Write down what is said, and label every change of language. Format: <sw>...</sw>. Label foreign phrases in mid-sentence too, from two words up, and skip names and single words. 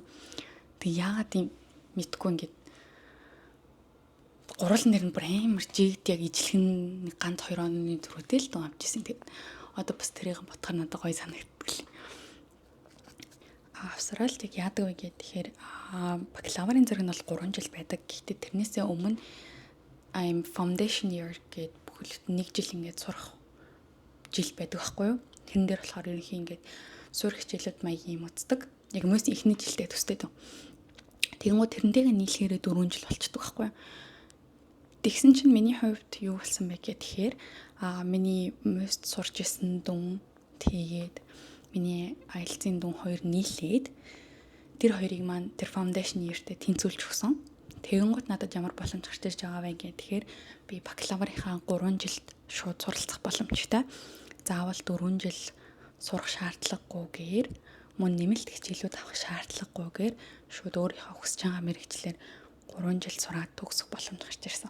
<mn>Тэг яагаад юм мэдгүй ингээд гурван дээр нь бүр амар жигд яг ижлэхэн ганц 2 оны төрөдөө л дун авчихсан. Тэг одоо бас тэрийг бодохоор надад гоё санагддаг. Австралид яг яадаг вэ гэхээр бакалаврын зэрэг нь бол 3 жил байдаг. Гэхдээ тэрнээсээ өмнө</mn> <en>I'm foundation year</en> <mn>гэд бүхэлд 1 жил ингээд сурах жил байдаг байхгүй юу? Тэрэн дээр болохоор ерөнхий ингээд сурах хичээлүүд маягийн юм үздэг. Яг мөс ихний жилдээ төстэй дөө. Тэгэнгүүт тэрнтэйгээ нийлэхээр 4 жил болчдөг байхгүй юу? Тэгсэн чинь миний хувьд юу болсон бэ гэхээр миний мөст сурч исэн дүн тэгээд миний IELTS-ийн дүн хоёр нийлээд тэр хоёрыг маань тэр</mn> <en>foundation year-</en> <mn>тэй тэнцүүлж өгсөн. Тэгэнгүүт надад ямар боломж гарч ирж байгаа вэ гэхээр би бакалаврынхаа 3 жилд шууд суралцах боломжтой. Заавал 4 жил сурах шаардлагагүйгээр мөн нэмэлт хичээлүүд авах шаардлагагүйгээр шууд өөрийнхөө хүсэж байгаа мэргэжлэр 3 жил сураад төгсөх боломж гарч ирсэн.</mn>